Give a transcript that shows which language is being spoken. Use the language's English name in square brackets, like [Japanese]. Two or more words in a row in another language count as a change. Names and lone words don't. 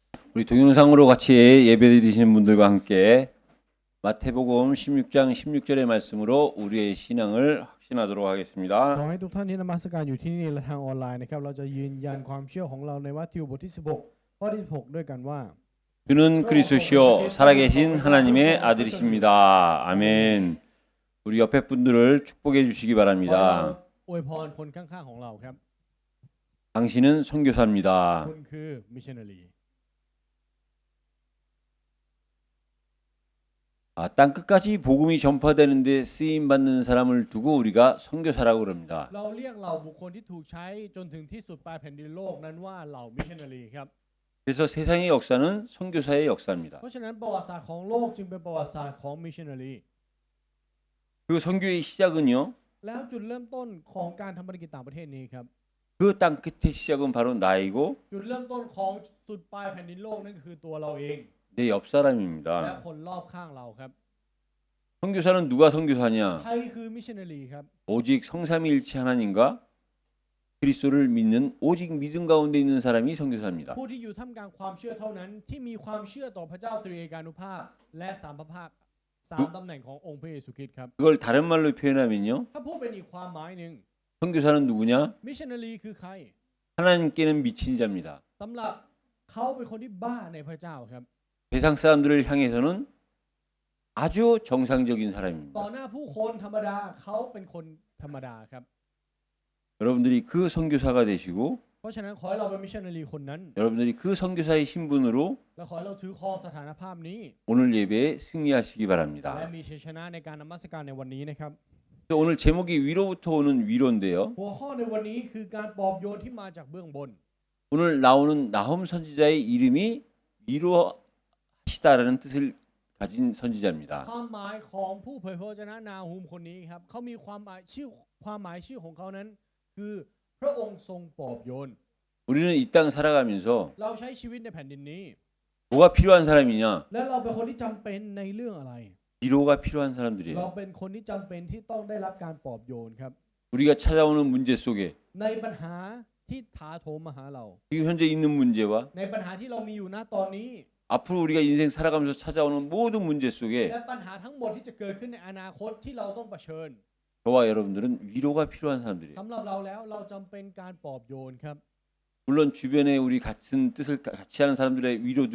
[Korean] 우리 동영상으로 같이 예배드리시는 분들과 함께 마태복음 16장 16절의 말씀으로 우리의 신앙을 확신하도록 [Thai] ขอ [Korean] 하겠습니다. [Thai] ให้ทุกท่านที่นมัสการอยู่ที่นี่และทางออนไลน์นะครับเราจะยืนยันความเชื่อของเราในมัทธิวบทที่16ข้อที่16ด้วยกันว่า [Korean] 주는 그리스도시요 살아계신 하나님의 아들이십니다. 아멘. 우리 옆에 분들을 축복해 주시기 [Thai] ขอให้เรา [Korean] 바랍니다. [Thai] อวยพรคนข้างๆของเราครับ [Korean] 당신은 선교사입니다. [Thai] คุณคือมิชชันนารี [Korean] 땅 끝까지 복음이 전파되는데 쓰임 받는 사람을 두고 우리가 선교사라고 그럽니다. [Thai] เราเรียกเหล่าบุคคลที่ถูกใช้จนถึงที่สุดปลายแผ่นดินโลกนั้นว่าเหล่ามิชชันนารีครับ [Korean] 그래서 세상의 역사는 선교사의 역사입니다. [Thai] เพราะฉะนั้นประวัติศาสตร์ของโลกจึงเป็นประวัติศาสตร์ของมิชชันนารี [Korean] 그 선교의 시작은요. [Thai] แล้วจุดเริ่มต้นของการทำภารกิจต่างประเทศนี้ครับ [Korean] 그 땅 끝의 시작은 바로 나이고 [Thai] จุดเริ่มต้นของสุดปลายแผ่นดินโลกนั่นคือตัวเราเอง [Korean] 내 옆 [Thai] และ [Korean] 사람입니다. [Thai] คนรอบข้างเราครับ [Korean] 선교사는 누가 선교사냐? [Thai] ใครคือมิชชันนารีครับ [Korean] 오직 성삼위일체 하나님과 그리스도를 믿는 오직 믿음 가운데 있는 사람이 선교사입니다. [Thai] ผู้ที่อยู่ท่ามกลางความเชื่อเท่านั้นที่มีความเชื่อต่อพระเจ้าตรีเอกานุภาพและสามพระภาคสามตำแหน่งขององค์พระเยซูคริสต์ครับ [Korean] 그걸 다른 말로 표현하면요. [Thai] ถ้าพูดเป็นอีกความหมายหนึ่ง [Korean] 선교사는 누구냐? [Thai] มิชชันนารีคือใคร [Korean] 하나님께는 미친 자입니다. [Thai] สำหรับเขาเป็นคนที่บ้าในพระเจ้าครับ [Korean] 세상 사람들을 향해서는 아주 정상적인 [Thai] ต่อ [Korean] 사람입니다. [Thai] หน้าผู้คนธรรมดาเขาเป็นคนธรรมดาครับ [Korean] 여러분들이 그 선교사가 되시고 [Thai] เพราะฉะนั้นขอให้เราเป็นมิชชันนารีคนนั้น [Korean] 여러분들이 그 선교사의 신분으로 [Thai] และขอให้เราถือครองสถานภาพนี้ [Korean] 오늘 예배에 승리하시기 [Thai] และ [Korean] 바랍니다. [Thai] มีชัยชนะในการนมัสการในวันนี้นะครับ [Korean] 오늘 제목이 위로부터 오는 위로인데요. [Thai] หัวข้อในวันนี้คือการปลอบโยนที่มาจากเบื้องบน [Korean] 오늘 나오는 나홈 선지자의 이름이 위로하시다라는 뜻을 가진 선지자입니다. [Thai] ความหมายของผู้เผยพระวจนะนาฮูมคนนี้ครับเขามีความหมายชื่อของเขานั้น คือพระองค์ทรงปลอบโยน [Korean] 우리는 이 땅 살아가면서 [Thai] เราใช้ชีวิตในแผ่นดินนี้ [Korean] 뭐가 필요한 사람이냐? [Thai] และเราเป็นคนที่จำเป็นในเรื่องอะไร [Korean] 위로가 필요한 [Thai] เรา [Korean] 사람들이에요. [Thai] เป็นคนที่จำเป็นที่ต้องได้รับการปลอบโยนครับ [Korean] 우리가 찾아오는 문제 속에 [Thai] ในปัญหาที่ถาโถมมาหาเรา [Korean] 지금 현재 있는 문제와 [Thai] ในปัญหาที่เรามีอยู่ณตอนนี้ [Korean] 앞으로 우리가 인생 살아가면서 찾아오는 모든 문제 속에 [Thai] และปัญหาทั้งหมดที่จะเกิดขึ้นในอนาคตที่เราต้องเผชิญ [Korean] 저와 여러분들은 위로가 필요한 사람들이에요. [Thai] สำหรับเราแล้วเราจำเป็นการปลอบโยนครับ [Korean] 물론 주변에 우리 같은 뜻을 같이 하는 사람들의 위로도